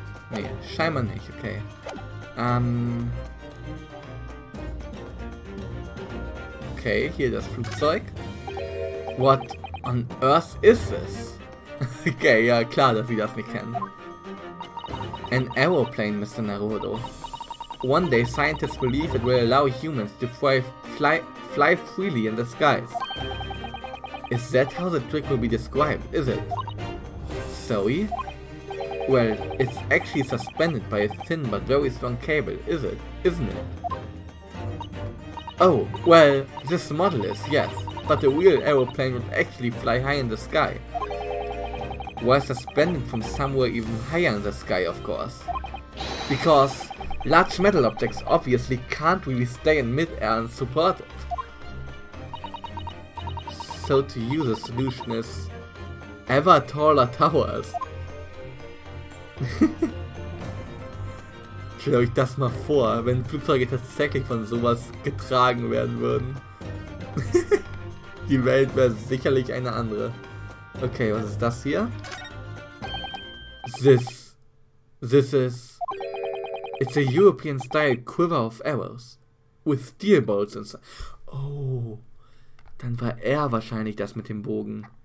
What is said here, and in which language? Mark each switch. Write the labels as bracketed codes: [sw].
[de] Nee, scheinbar nicht, okay. Okay, hier das Flugzeug. [en] What on earth is this? [de] Okay, ja klar, dass sie das nicht kennen. [en] An aeroplane, Mr. Naruhodo. One day scientists believe it will allow humans to fly freely in the skies. Is that how the trick will be described, is it? Sorry? Well, it's actually suspended by a thin but very strong cable, isn't it? Oh, well, this model is, yes, but the real aeroplane would actually fly high in the sky. While suspending from somewhere even higher in the sky, of course. Because large metal objects obviously can't really stay in mid-air and support it. So to you the solution is ever taller towers. [de] Stellt euch das mal vor, wenn Flugzeuge tatsächlich von sowas getragen werden würden. Die Welt wäre sicherlich eine andere. Okay, was ist das hier? [en] This is... It's a European-style quiver of arrows. With steel bolts inside. [de] Oh, dann war er wahrscheinlich das mit dem Bogen.